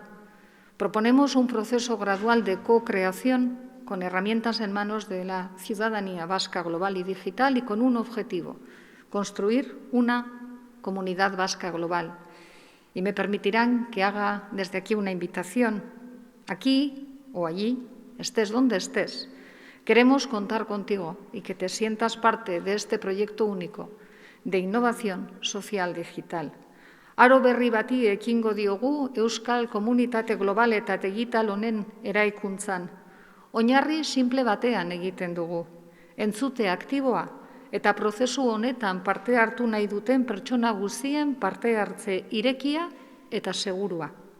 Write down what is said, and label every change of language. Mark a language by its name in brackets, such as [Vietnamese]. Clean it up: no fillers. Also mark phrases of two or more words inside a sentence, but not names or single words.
[Spanish] Proponemos un proceso gradual de co-creación con herramientas en manos de la ciudadanía vasca global y digital y con un objetivo: construir una comunidad vasca global. Y me permitirán que haga desde aquí una invitación. Aquí o allí, estés donde estés, queremos contar contigo y que te sientas parte de este proyecto único de innovación social digital. [Basque] Aro berri bati ekingo diogu Euskal Komunitate Global eta Digital honen eraikuntzan. Oinarri simple batean egiten dugu. Entzute aktiboa eta prozesu honetan parte hartu nahi duten pertsona guztien parte hartze irekia eta segurua.